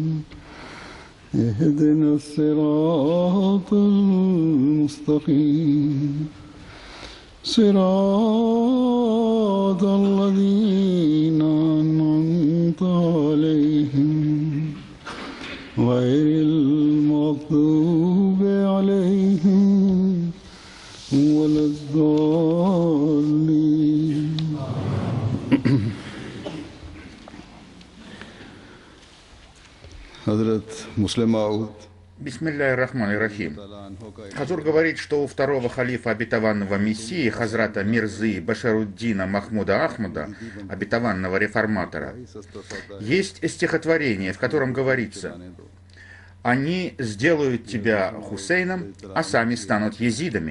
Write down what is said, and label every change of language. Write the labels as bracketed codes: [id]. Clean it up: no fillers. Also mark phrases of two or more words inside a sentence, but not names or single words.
[ar] اهدنا الصراط المستقيم صراط الذين أنعمت عليهم غير المغضوب عليهم ولا الضالين. [ru] Хазрат Муслим Мауд. [ar] بسم الله الرحمن الرحيم. [ru] Хазур говорит, что у второго халифа обетованного Мессии, Хазрата Мирзы Башаруддина Махмуда Ахмада, обетованного реформатора, есть стихотворение, в котором говорится: «Они сделают тебя Хусейном, а сами станут езидами.